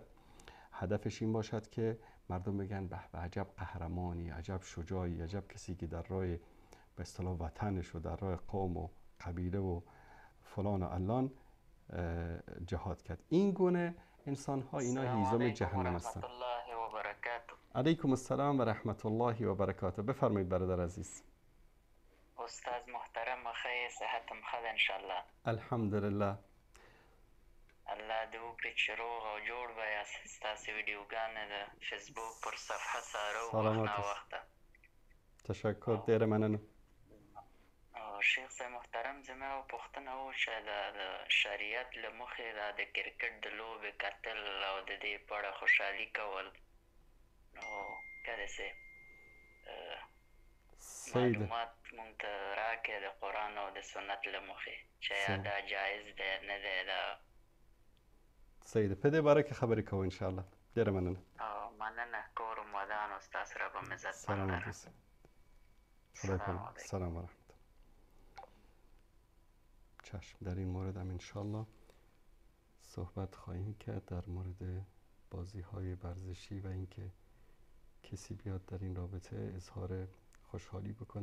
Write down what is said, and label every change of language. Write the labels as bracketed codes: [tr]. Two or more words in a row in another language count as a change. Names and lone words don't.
[fa] هدفش این باشد که مردم بگن به به عجب قهرمانی، عجب شجاعی، عجب کسی که در راه به اصطلاح وطنش و در راه قوم و قبیله و فلان و علان جهاد کرد. این گونه انسان ها اینا هیزم جهنم هستند. [ar] علیکم السلام و رحمت الله و برکاته. [fa] بفرمایید برادر عزیز. استاد محترم، خیر صحتم خد انشالله. الحمدلله. [ps] الله دې وکړي چې روغ او جوړ به یاست. ستاسې ویډیوګانې د فیسبوک پر صفحه څارو وخت ناوخته. تشکر، ډېره مننه. شیخ صاحب محترم، زما یوه پوښتنه وه چې د شریعت له مخې د کرکټ د لوبې کتل او د دې په اړه خوشحالي کول، نو که داسې معلومات مونږ ته راکړې د قرآن او د سنت له مخې چې یا دا جایز دی نه دی. دا صحیح ده. په دې باره کې خبرې کوو انشاءالله. ډېره مننه. مننه. کور و ودان و ستاسو رب هم عزت [ar] سلام علیکم. سلام و رحمت. [fa] چشم، در این مورد هم انشاءالله صحبت خواهیم کرد در مورد بازی های ورزشی و اینکه کسی بیاد در این رابطه اظهار خوشحالی بکنه.